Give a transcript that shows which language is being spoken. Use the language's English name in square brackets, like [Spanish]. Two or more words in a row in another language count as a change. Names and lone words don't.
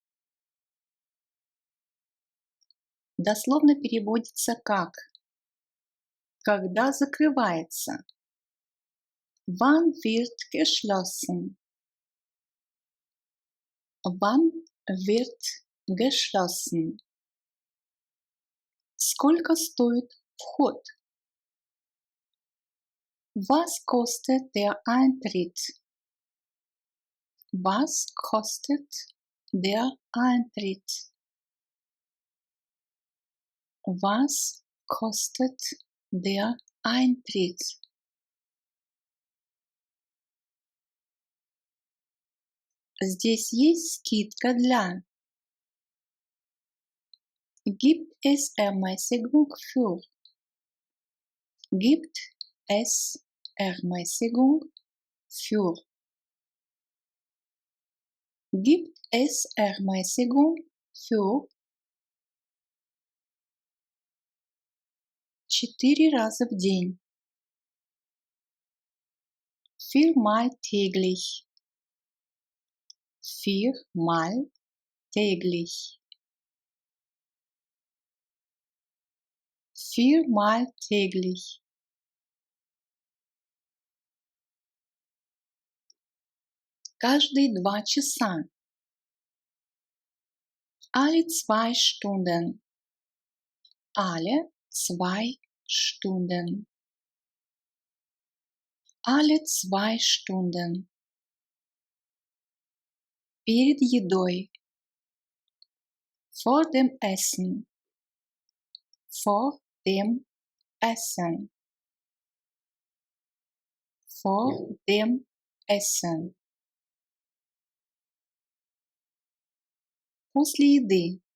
[Russian] Дословно переводится как «когда закрывается». [German] Wann wird geschlossen? Wann wird geschlossen? [Russian] Сколько стоит вход? [German] Was kostet der Eintritt? Was kostet der Eintritt? Was kostet der Eintritt? [Russian] Здесь есть скидка для. [German] Gibt es Ermäßigung für? Gibt es Ermäßigung für? Gibt es Ermäßigung für? [Russian] 4 раза в день. [German] Viermal täglich. Viermal täglich. Viermal täglich. [Russian] Каждые 2 часа. [German] Alle 2 Stunden. Alle 2 Stunden. Alle 2 Stunden. [Russian] Перед едой. [German] Vor dem Essen. Vor dem Essen. Vor dem Essen. [Russian] После еды.